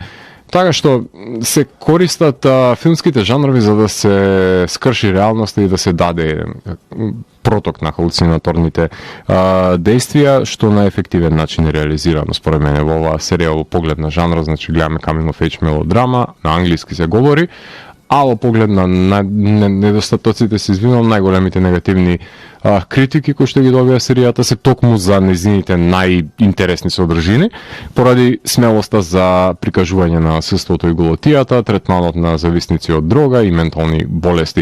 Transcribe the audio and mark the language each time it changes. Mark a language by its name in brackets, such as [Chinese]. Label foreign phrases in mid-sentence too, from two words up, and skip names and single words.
[Macedonian] Така што се користат филмските жанрови за да се скрши реалноста и да се даде проток на халуцинаторните действија, што на ефективен начин е реализирано според мене во оваа серија во поглед на жанр, значи гледаме [English] coming of age [Macedonian] мелодрама, на англиски се говори, а во поглед на недостатоците се извинувам, најголемите негативни критики кои што ги добија серијата се токму за незините најинтересни содржини, поради смелоста за прикажување на насилството и голотијата, третманот на зависници од дрога и ментални болести.